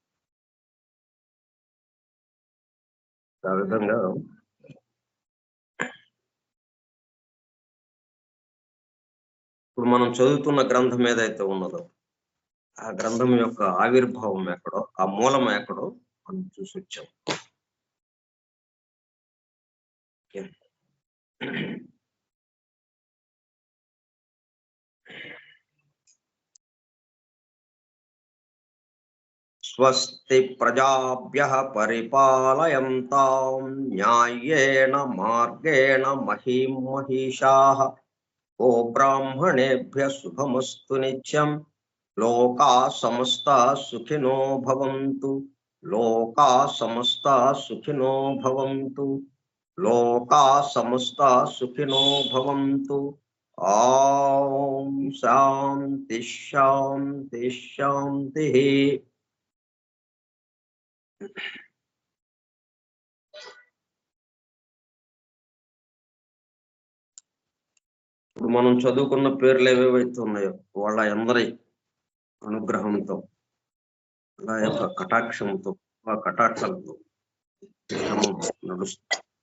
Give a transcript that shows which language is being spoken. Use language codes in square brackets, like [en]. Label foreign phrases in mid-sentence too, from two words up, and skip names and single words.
[te] ఆ విధంగా ఇప్పుడు మనం చదువుతున్న గ్రంథం ఏదైతే ఉన్నదో ఆ గ్రంథం యొక్క ఆవిర్భావం ఎక్కడో, ఆ మూలం ఎక్కడో మనం చూసి వచ్చాం. [sa] స్వస్తి ప్రజాభ్యః పరిపాలయంతాం న్యాయేన మార్గేణ మహీం మహిషాః. ఓ బ్రాహ్మణేభ్యః శుభమస్తు నిత్యం. లోకా సమస్తా సుఖినో భవంతు. లోకా సమస్తా సుఖినో భవంతు. లోకా సమస్తా సుఖినో భవంతు. ఓం శాంతి శాంతి శాంతి. [te] ఇప్పుడు మనం చదువుకున్న పేర్లు ఏవేవైతే ఉన్నాయో వాళ్ళ అందరి అనుగ్రహంతో, అలా యొక్క కటాక్షంతో, ఆ కటాక్షలతో నడుస్తుంది.